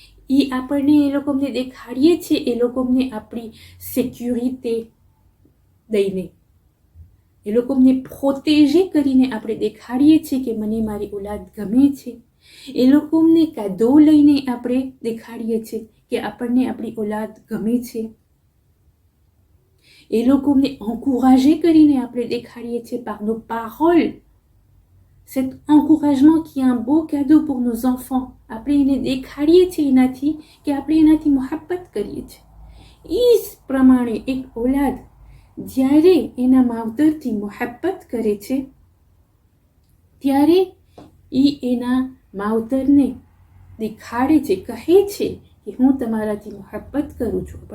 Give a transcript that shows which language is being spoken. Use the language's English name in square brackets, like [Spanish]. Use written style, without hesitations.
[Gujarati] એ આપણને એ લોકોને દેખાડીએ છીએ, એ લોકોને આપણી સિક્યુરિટી દઈને, એ લોકોને પ્રોટેજે કરીને આપણે દેખાડીએ છીએ કે મને મારી ઓલાદ ગમે છે. એ લોકોને કાદો લઈને આપણે દેખાડીએ છીએ કે આપણને આપણી ઓલાદ ગમે છે. એ લોકોને encourager કરીને આપણે દેખાડીએ છીએ [French] par nos paroles. Cet encouragement qui est un beau cadeau pour nos enfants. [Gujarati] આપણે એને દેખાડીએ છીએ એનાથી કે આપણે એનાથી મોહબ્બત કરીએ છીએ. એ જ પ્રમાણે એક ઓલાદ જ્યારે એના માવતરથી મોહબ્બત કરે છે, ત્યારે એ એના માવતરને દેખાડે છે, કહે છે કે હું તમારાથી મોહબ્બત કરું છું.